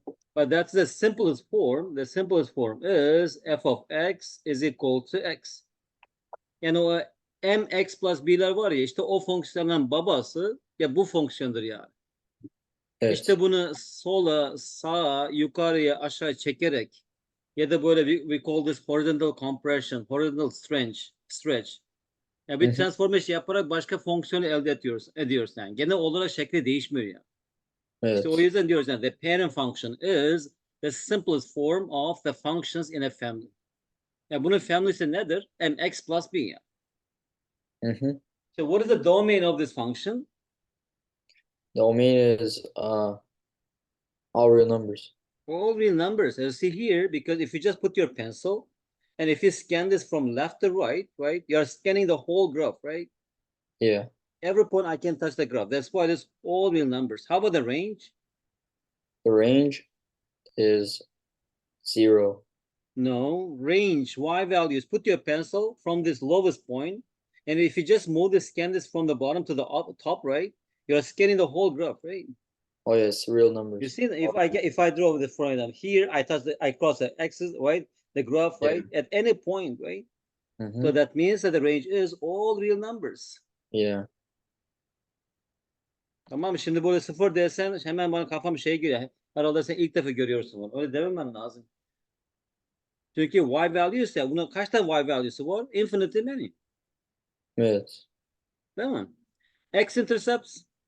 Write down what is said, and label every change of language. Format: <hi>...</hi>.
<en>But that's the simplest form. The simplest form is f of x is equal to x.</en> <tr>Yani o mx plus b'ler var ya, işte o fonksiyonun babası ya bu fonksiyondur yani. Evet. İşte bunu sola, sağa, yukarıya, aşağı çekerek ya da böyle</tr> <en>we call this horizontal compression, horizontal stretch.</en> <tr>Yani Hı bir hı. transformation yaparak başka fonksiyonu elde ediyoruz yani. Genel olarak şekli değişmiyor yani. İşte o Evet. yüzden diyoruz yani</tr> <en>the parent function is the simplest form of the functions in a family.</en> <tr>Yani bunun family'si nedir? Mx plus b yani. Hı hı.</tr> <en>So what is the domain of this function? The domain is all real numbers. All real numbers, as you see here, because if you just put your pencil and if you scan this from left to right, right, you're scanning the whole graph, right? Yeah. Every point I can touch the graph. That's why it's all real numbers. How about the range? The range is 0. No, range y values. Put your pencil from this lowest point, and if you just move the scan this from the bottom to the top, right? You're scanning the whole graph, right? Oh yes, real You numbers. see, if I draw the front end here, I cross the axis, right? The graph, Yeah. right? At any point, right? So Mm-hmm. that means that the range is all real numbers. Yeah.</en> <tr>Tamam mı? Şimdi böyle sıfır desen hemen bana kafam şey giriyor. Herhalde sen ilk defa görüyorsun bunu. Öyle dememen lazım. Çünkü y values ya bunun kaç tane y value'su var?</tr> <en>Infinitely many.</en> <tr>Evet. Değil mi? X intercepts</tr>